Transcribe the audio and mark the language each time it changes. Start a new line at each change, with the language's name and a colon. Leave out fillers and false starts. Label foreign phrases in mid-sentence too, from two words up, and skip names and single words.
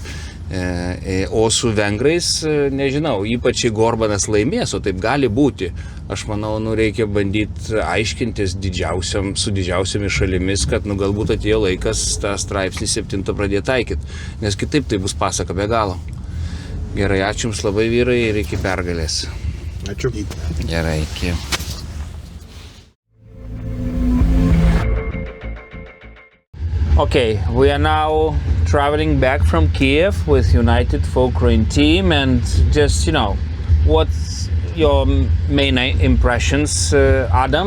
Lithuanian: O su vengrais, nežinau, ypač jeigu Orbanas laimės, o taip gali būti, aš manau, reikia bandyti aiškintis su didžiausiamis šalimis, kad galbūt atėjo laikas tą straipsnį 7 pradėti taikyti, nes kitaip tai bus pasaka be galo. Gerai, ačiū Jums labai, vyrai, ir iki pergalės. Ačiū. Gerai, iki.
English: Okay, we are now traveling back from Kiev with United for Ukraine team, and just, what's your main impressions, Adam?